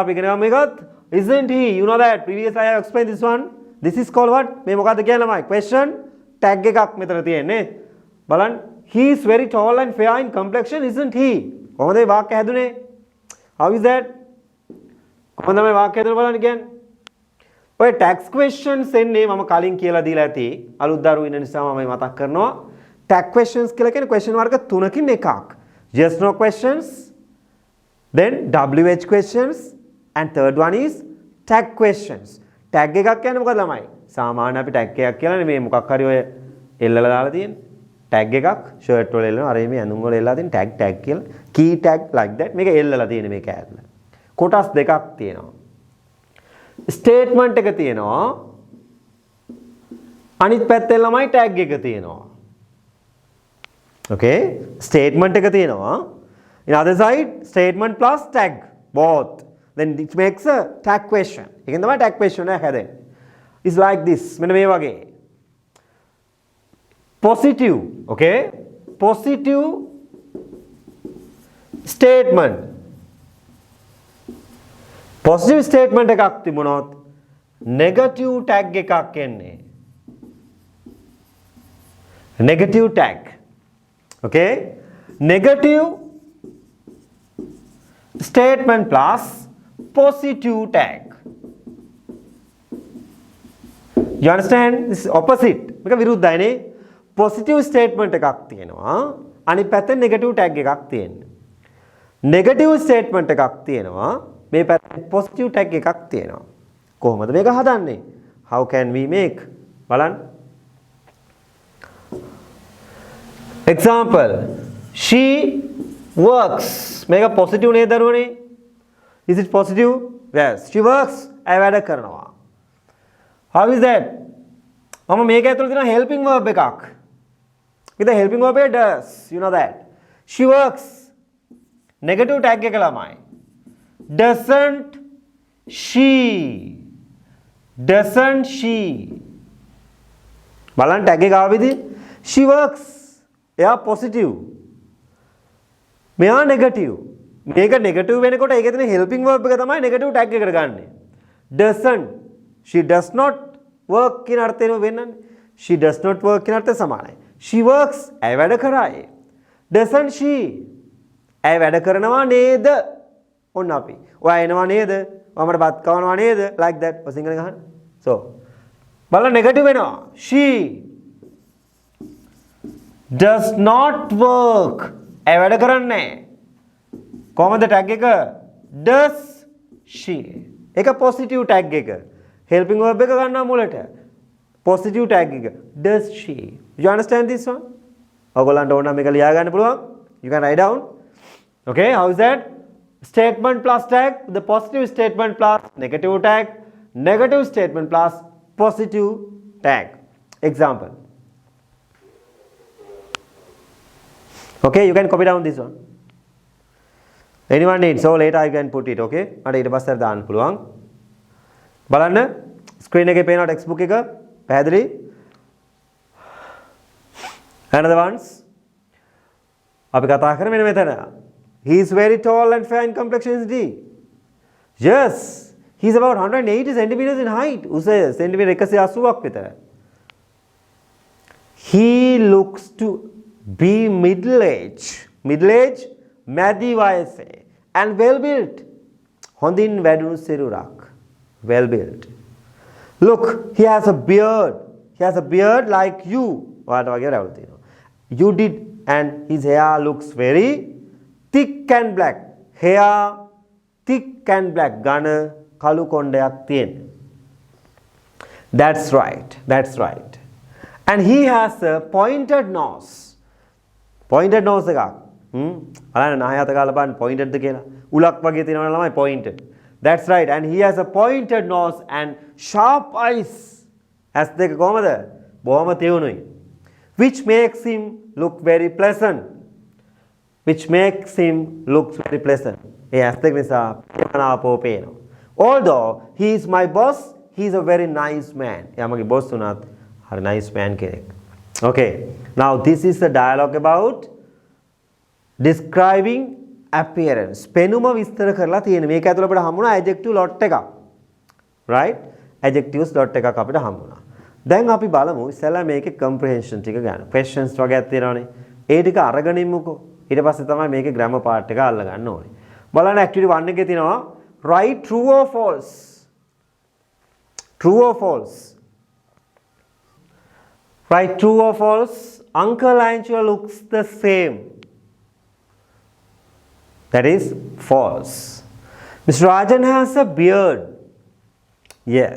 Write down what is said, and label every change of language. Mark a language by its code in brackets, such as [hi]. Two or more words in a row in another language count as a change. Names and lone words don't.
[en] Isn't he? You know that. Previously, I have explained this one. This is called what? Question. Tag Balan. He is very tall and fair in complexion, isn't he? How is that? Again. [si] ඔය [en] tax questions [si] එන්නේ මම කලින් කියලා දීලා ඇති අලුත් දරුවෝ ඉන්න නිසා මම මතක් කරනවා [en] tax questions [si] කියලා කියන්නේ question වර්ග තුනකින් එකක් [en] yes no questions then wh questions and third one is tag questions tag [si] එකක් කියන්නේ මොකද ළමයි සාමාන්‍ය අපි tag එකක් කියලා මේ මොකක් හරි ඔය එල්ලලා දාලා තියෙන්නේ tag එකක් shirt වල එල්ලනවා අර මේ ඇඳුම් වල එල්ලලා තියෙන tag කියලා [en] key tag like that [si] මේක එල්ලලා තියෙන මේක ඇතුළේ කොටස් දෙකක් තියෙනවා ස්ටේට්මන්ට් එක තියෙනවා. අනිත් පැත්තෙන් ළමයි ටැග් එක තියෙනවා. [en] Okay? Statement [si] එක තියෙනවා. [en] In other side, statement plus tag both. Then it makes a tag question. [si] ඒකෙන් තමයි [en] tag question [si] එක හැදෙන්නේ. [en] It's like this. [si] මෙන්න මේ වගේ. [en] Positive, okay? Positive statement. Positive statement [si] එකක් තිබුණොත් [en] negative tag [si] එකක් එන්නේ. [en] Negative tag. Okay? Negative statement plus positive tag. You understand? This is opposite. [si] මේක විරුද්ධයිනේ. [en] Positive statement [si] එකක් තියෙනවා. අනිත් පැත්තෙන් [en] negative tag [si] එකක් තියෙනවා. [en] Negative statement [si] එකක් තියෙනවා. මේ පැත්තේ [en] positive tag [si] එකක් තියෙනවා. කොහොමද මේක හදන්නේ? [en] How can we make? බලන්න. Example. She works. [si] මේක positive නේද දරුවනේ? [en] Is it positive? Yes. She works. [si] ඇය වැඩ කරනවා. [en] How is that? [si] මම මේක ඇතුළේ තියෙන [en] helping verb [si] එකක්. [en] The helping verb එක does. You know that. She works. Negative tag [si] එක ළමයි. [en] Doesn't she? Doesn't she? [si] බලන්න tag එක ආවේද? [en] She works. [si] එයා positive. මෙයා negative. මේක negative වෙනකොට ඒකේ තියෙන [en] helping verb [si] එක තමයි [en] negative tag [si] එකට ගන්නෙ. [en] Doesn't. She does not work [si] කියන අර්ථයෙන් වෙන්නන්නේ. [en] She does not work [si] කියන අර්ථය සමානයි. [en] She works. [si] ඇය වැඩ කරයි. [en] Doesn't she? [si] ඇය වැඩ කරනවා නේද? ඔන්න අපි. ඔයා එනවා නේද? ඔයාමට බත් කවනවා නේද? [en] Like that. [si] ඔය සිංහලෙන් අහන්න. So බලන්න negative වෙනවා. [en] She does not work. [si] ඇය වැඩ කරන්නේ නැහැ. කොහමද tag එක? [en] Does she? [si] ඒක positive tag එක. [en] Helping verb [si] එක ගන්නවා මුලට. [en] Positive tag [si] එක. [en] Does she? You understand this one? [si] ඔයගොල්ලන්ට ඕන නම් මේක ලියා ගන්න පුළුවන්. [en] You can write down. Okay, how is that? Statement plus tag, the positive statement plus negative tag, negative statement plus positive tag. Example. Okay, you can copy down this one. Anyone needs, so later I can put it, okay? [si] මට ඊට පස්සේ දාන්න පුළුවන්. බලන්න screen එකේ පේනවා textbook එක පැහැදිලි. [en] Another ones. [si] අපි කතා කරන්නේ මෙන්න මෙතන. [en] He is very tall and fair in complexion, isn't he? Yes. He is about 180 centimeters in height. [si] උස සෙන්ටිමීටර් 180ක් විතර. [en] He looks to be middle-aged. Middle-aged, [si] මැදි වයසේ. [en] And well-built. [si] හොඳින් වැඩුණු සිරුරක්. [en] Well-built. Look, he has a beard. He has a beard like you. [si] ඔයාට වගේ රැවුල් තියෙනවා. [en] You did, and his hair looks very thick and black. Hair thick and black. [si] ඝන කළු කොණ්ඩයක් තියෙන. [en] That's right. That's right. And he has a pointed nose. Pointed nose [si] එකක්. බලන්න නාය අත ගාලා බලන්න pointed ද කියලා. උලක් වගේ තියෙනවා ළමයි pointed. [en] That's right. And he has a pointed nose and sharp eyes. ඇස් දෙක කොහමද? බොහොම තියුණුයි. Which makes him look very pleasant. Which makes him look very pleasant. [si] ඒ ඇස් දෙක නිසා ප්‍රියමනාපව පේනවා. [en] Although he is my boss, he is a very nice man. [si] එයා මගේ boss උනත් හරි [en] nice man [si] කෙනෙක්. Okay. [en] Now this is a dialogue about describing appearance. [si] පෙනුම විස්තර කරලා තියෙන. මේක ඇතුළේ අපිට හම්බුණා [en] adjective lot [si] එකක්. [en] Right? Adjectives lot [si] එකක් අපිට හම්බුණා. දැන් අපි බලමු ඉස්සෙල්ලා මේකේ comprehension ටික ගන්න. Questions වගේක් තියෙනවනේ. ඒ ටික අරගෙන ඉමුකෝ. ඊට පස්සේ තමයි මේකේ [en] grammar part [si] එක අල්ල ගන්න ඕනේ. [en] බලන්න activity 1 [si] එකේ තියෙනවා [en] write true or false. True or false. Write true or false. Uncle Angelo looks the same. That is false. Mr. Rajan has a beard. Yes.